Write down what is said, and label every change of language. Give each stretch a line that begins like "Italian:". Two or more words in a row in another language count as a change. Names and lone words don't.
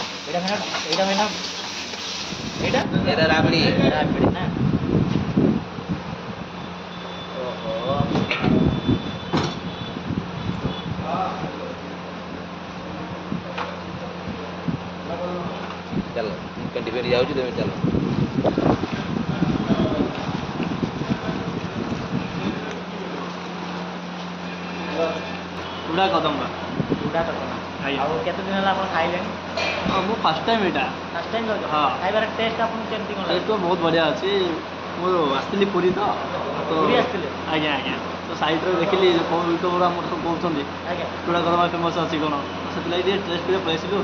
Odia: ଏଇଟା ଭାଇନା ଏଇଟା ରାବଡି ନା ଓହୋ
Hindi: चलो कंटिन्यू जाऊँ तुम चलो
Odia: चूड़ा कदम चूड़ा कदम ଆଉ କେତେ ଦିନ ହେଲା ଆପଣ ଖାଇଲେଣି? ମୁଁ
English: first time
Odia: ଏଇଟା
English: first time
Odia: ଖାଉଛ? ହଁ ଖାଇବାର ଟେଷ୍ଟ ଆପଣଙ୍କୁ କେମିତି କ'ଣ ଟେଷ୍ଟ ତ ବହୁତ ବଢ଼ିଆ ଅଛି। ମୁଁ ଆସିଥିଲି ପୁରୀ ତ ପୁରୀ ଆସିଥିଲେ? ଆଜ୍ଞା ଆଜ୍ଞା ତ ସାଇଡ଼୍ରେ ଦେଖିଲି କେଉଁ ୟୁଟ୍ୟୁବର ଆମର ସବୁ କହୁଛନ୍ତି ଆଜ୍ଞା ଚୂଡ଼ା କଦମା ଫେମସ୍ ଅଛି କ'ଣ ସେଥିଲାଗି ଟିକେ ଟେଷ୍ଟ କରିବା ପଳେଇ ଆସିଲୁ।